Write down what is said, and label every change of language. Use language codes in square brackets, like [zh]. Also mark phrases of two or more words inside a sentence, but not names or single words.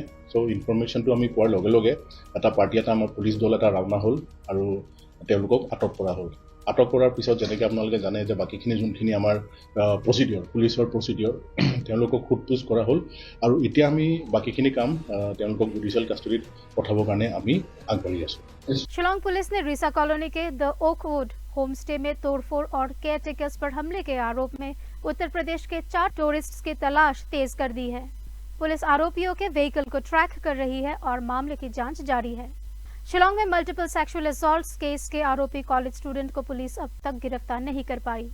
[as] চ' ইনফৰমেশ্যনটো আমি পোৱাৰ লগে লগে এটা পাৰ্টি এটা আমাৰ পুলিচ দল এটা ৰাওনা হ'ল আৰু তেওঁলোকক আটক কৰা হ'ল। আটক কৰাৰ পিছত যেনেকৈ আপোনালোকে জানে যে বাকীখিনি যোনখিনি আমাৰ প্ৰচিডিঅ'ৰ পুলিচৰ প্ৰচিডিঅ'ৰ তেওঁলোকক সোধপোছ কৰা হ'ল। আৰু এতিয়া আমি বাকীখিনি কাম তেওঁলোকক [en] judicial custody [as] পঠাবৰ কাৰণে আমি আগবাঢ়ি আছোঁ। [hi] शिलोंग पुलिस ने रीसा कॉलोनी के द ओकवुड होम स्टे में तोड़फोड़ और केयरटेकर्स पर हमले के आरोप में उत्तर प्रदेश के 4 टूरिस्ट्स की तलाश तेज कर दी है। पुलिस आरोपियों के व्हीकल को ट्रैक कर रही है और मामले की जांच जारी है। शिलोंग में [en] multiple sexual assault case [hi] के आरोपी [en] college student [hi] को पुलिस अब तक गिरफ्तार नहीं कर पाई।